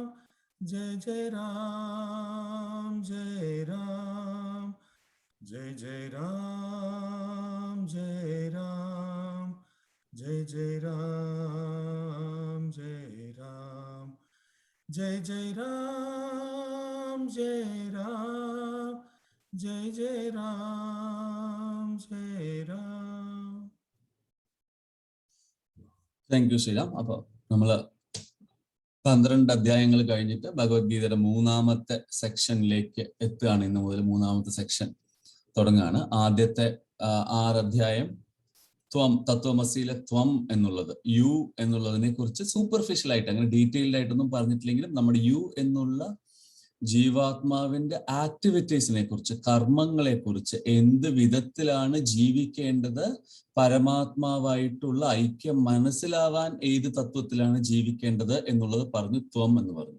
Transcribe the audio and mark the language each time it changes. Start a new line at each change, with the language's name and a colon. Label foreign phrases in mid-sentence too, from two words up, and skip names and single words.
Sanskrit: जय जय राम जय राम जय जय राम जय राम जय जय राम जय राम जय जय राम जय राम जय जय राम जय राम.
English: thank you ശ്രീരാം.
Malayalam: അപ്പോൾ നമ്മൾ 12 അധ്യായങ്ങൾ കഴിഞ്ഞിട്ട് ഭഗവത്ഗീതയുടെ 3-ാമത്തെ സെക്ഷനിലേക്ക് എത്തുകയാണ്. ഇന്ന് മുതൽ 3-ാമത്തെ സെക്ഷൻ തുടങ്ങുകയാണ്. ആദ്യത്തെ 6 അധ്യായം തത്വമസിയിലെ ത്വം എന്നുള്ളത്, യു എന്നുള്ളതിനെ കുറിച്ച് സൂപ്പർഫിഷ്യൽ ആയിട്ട്, അങ്ങനെ ഡീറ്റെയിൽഡ് ആയിട്ടൊന്നും പറഞ്ഞിട്ടില്ലെങ്കിലും നമ്മുടെ യു എന്നുള്ള ജീവാത്മാവിന്റെ ആക്ടിവിറ്റീസിനെ കുറിച്ച്, കർമ്മങ്ങളെ കുറിച്ച്, എന്ത് വിധത്തിലാണ് ജീവിക്കേണ്ടത്, പരമാത്മാവായിട്ടുള്ള ഐക്യം മനസ്സിലാവാൻ ഏത് തത്വത്തിലാണ് ജീവിക്കേണ്ടത് എന്നുള്ളത് പറഞ്ഞു, ത്വം എന്ന് പറഞ്ഞു.